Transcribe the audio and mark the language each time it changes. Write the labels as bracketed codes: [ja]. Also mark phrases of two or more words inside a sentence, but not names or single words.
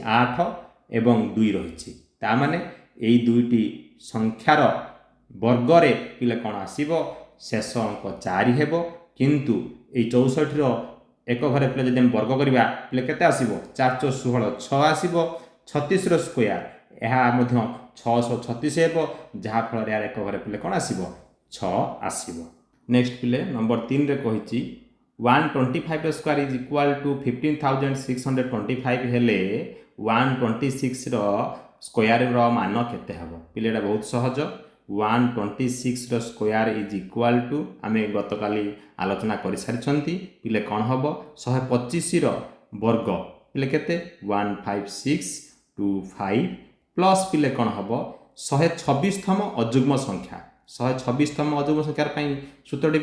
[or] 8 ଏବଂ 2 ରହିଛି ତା ମାନେ ଏଇ ଦୁଇଟି ସଂଖ୍ୟାର ବର୍ଗ ରେ ପିଲେ କଣ ଆସିବ ଶେଷ ଅଙ୍କ 4 ହେବ କିନ୍ତୁ ଏଇ 64 ର ଏକ ଘରେ ପିଲେ ଯଦି ହମ ବର୍ଗ କରିବା ପିଲେ କେତେ ଆସିବ 4 4 16 6 ଆସିବ 36 ର ସ୍କ୍ୱାୟାର ଏହା ମଧ୍ୟ 636 ହେବ ଯାହା ଫଳ ଯାର ଏକ ଘରେ ପିଲେ କଣ ଆସିବ 6 ଆସିବ ନେକ୍ସଟ ପିଲେ ନମ୍ବର 3 ରେ କହିଛି 125 [en] square is equal to [or] 15625 ହେଲେ 126 ର ସ୍କ୍ୱାୟାର ର ମାନ କେତେ ହେବ ପିଲେ ଏଟା ବହୁତ ସହଜ 126 ର [en] square is equal to [or] ଆମେ ଗତକାଲି ଆଲୋଚନା କରି ସାରିଛନ୍ତି ପିଲେ କଣ ହେବ 125 ର ବର୍ଗ ପିଲେ କେତେ 15625 ପ୍ଲସ ପିଲେ କଣ ହେବ 126 ତମ ଅଯୁଗ୍ମ ସଂଖ୍ୟା 126 ତମ ଅଯୁଗ୍ମ ସଂଖ୍ୟା ପାଇଁ ସୂତ୍ରଟି